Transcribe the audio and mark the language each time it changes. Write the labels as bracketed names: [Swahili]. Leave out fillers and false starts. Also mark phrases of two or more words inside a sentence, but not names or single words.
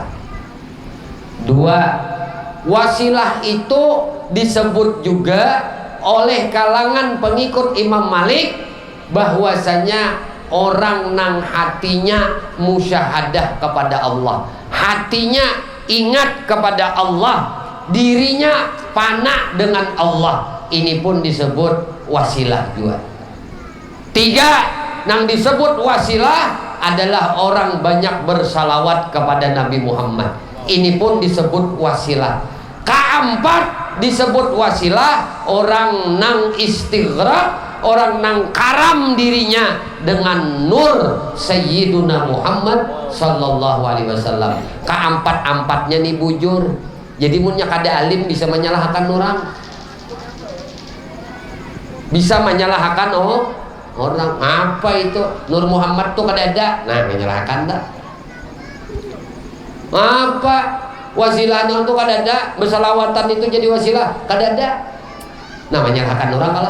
[Banjar] 2, wasilah itu disebut juga oleh kalangan pengikut Imam Malik bahwasanya orang nang hatinya musyahadah kepada Allah, hatinya ingat kepada Allah, dirinya fana dengan Allah, ini pun disebut wasilah juga. 3, nang disebut wasilah adalah orang banyak bersalawat kepada Nabi Muhammad, ini pun disebut wasilah. Keempat disebut wasilah orang nang istighraq, orang nang karam dirinya dengan nur [Arabic] سيدنا محمد صلى الله عليه وسلم. [Banjar] Keempat-empatnya nih bujur. Jadi munnya kada alim bisa menyalahkan orang, bisa menyalahkan orang. Apa itu Nur Muhammad tuh kada ada, nah menyalahkan dah. Apa wasilah nur tuh kada ada, bersalawatan itu jadi wasilah kada ada, nah menyalahkan orang kalah.